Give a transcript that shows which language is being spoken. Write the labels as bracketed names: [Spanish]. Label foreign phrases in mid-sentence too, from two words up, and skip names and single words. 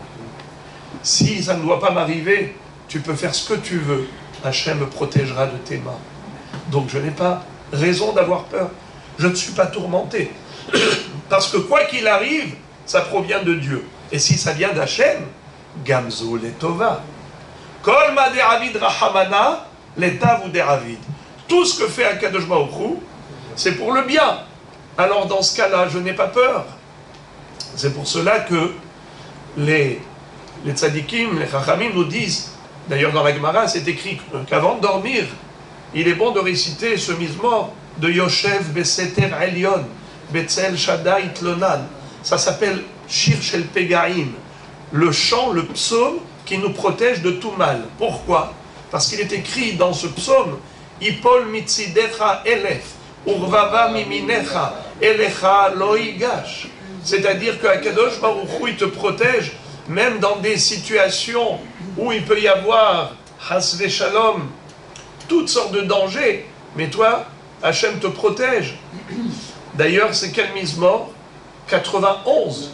[French] Si ça ne doit pas m'arriver, tu peux faire ce que tu veux. Hachem me protégera de tes mains. Donc je n'ai pas raison d'avoir peur. Je ne suis pas tourmenté. Parce que quoi qu'il arrive, ça provient de Dieu. Et si ça vient d'Hachem, [Hebrew] גם זו לטובה. [Aramaic] כל מה דעביד רחמנא לטב הוא דעביד. [French] Tout ce que fait [Hebrew] הקדוש ברוך הוא, [French] c'est pour le bien. Alors dans ce cas-là, je n'ai pas peur. C'est pour cela que les tzadikim, les chachamim nous disent, d'ailleurs dans la Gemara, c'est écrit qu'avant de dormir, il est bon de réciter ce mizmor de [Hebrew] יושב בסתר עליון בצל שדי יתלונן. [French] Ça s'appelle [Hebrew] שיר של פגעים, [French] le chant, le psaume qui nous protège de tout mal. Pourquoi? Parce qu'il est écrit dans ce psaume, [Hebrew] יפול מצדך אלף ורבבה מימינך אליך לא יגש. [French] C'est-à-dire que [Hebrew] הקדוש ברוך הוא, [French] il te protège même dans des situations où il peut y avoir [Hebrew] חס ושלום, [French] toutes sortes de dangers, mais toi, Hachem te protège. D'ailleurs, c'est quel mizmor? 91.